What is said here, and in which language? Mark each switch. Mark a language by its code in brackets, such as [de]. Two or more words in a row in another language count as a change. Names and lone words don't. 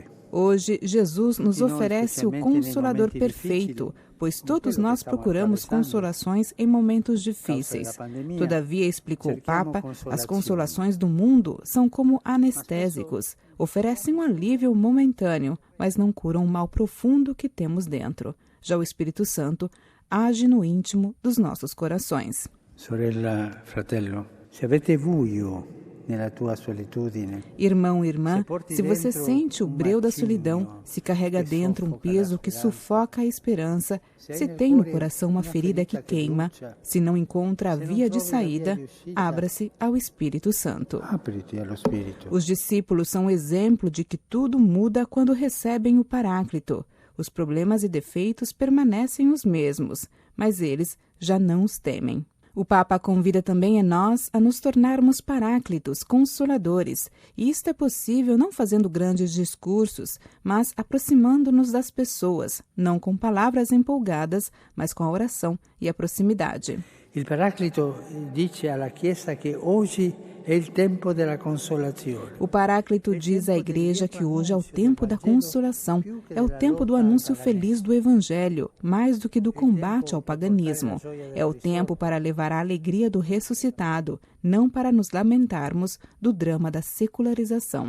[pt] Hoje, Jesus nos oferece o Consolador perfeito, pois todos nós procuramos consolações em momentos difíceis. Todavia, explicou o Papa, as consolações do mundo são como anestésicos. Oferecem um alívio momentâneo, mas não curam o mal profundo que temos dentro. Já o Espírito Santo age no íntimo dos nossos corações. [it] Sorella, fratello, se avete buio nella tua solitudine, [pt] Irmão e irmã, se você sente o breu da solidão, se carrega dentro um peso que sufoca a esperança, se tem no coração uma ferida que queima, se não encontra a via de saída, abra-se ao Espírito Santo. Os discípulos são exemplo de que tudo muda quando recebem o Paráclito. Os problemas e defeitos permanecem os mesmos, mas eles já não os temem. O Papa convida também a nós a nos tornarmos paráclitos, consoladores, e isto é possível não fazendo grandes discursos, mas aproximando-nos das pessoas, não com palavras empolgadas, mas com a oração e a proximidade. [it] Il Paraclito dice alla Chiesa che oggi è il tempo della consolazione. [pt] O Paráclito diz à Igreja que hoje é o tempo da consolação, é o tempo do anúncio feliz do Evangelho, mais do que do combate ao paganismo. É o tempo para levar a alegria do ressuscitado, não para nos lamentarmos do drama da secularização.